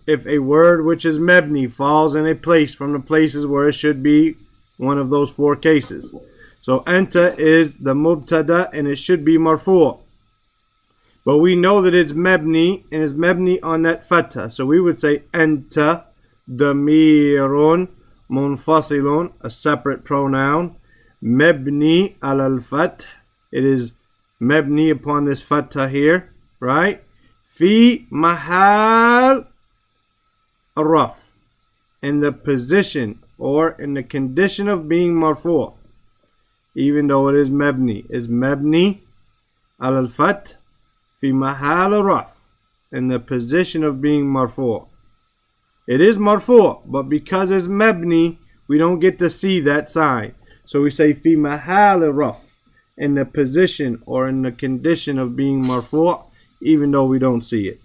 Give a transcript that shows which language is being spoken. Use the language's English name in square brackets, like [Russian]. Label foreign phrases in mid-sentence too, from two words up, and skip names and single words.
[English] If a word which is mebni falls in a place from the places where it should be one of those four cases. So anta is the mubtada and it should be marfu'. But we know that it's mebni and it's mebni on that fatha. So we would say [Arabic] أنت ضمير منفصل, [English] a separate pronoun. [Arabic] مبني الفتح. [English] It is mebni upon this fatha here, right? [Arabic] في محل رفع, [English] in the position or in the condition of being marfu', even though it is mebni. Is [Arabic] مبني الفتح في محل رفع, [English] in the position of being marfu'. It is marfu', but because it's mebni, we don't get to see that sign. So we say [Arabic] في محل رفع, [English] in the position or in the condition of being marfu', even though we don't see it.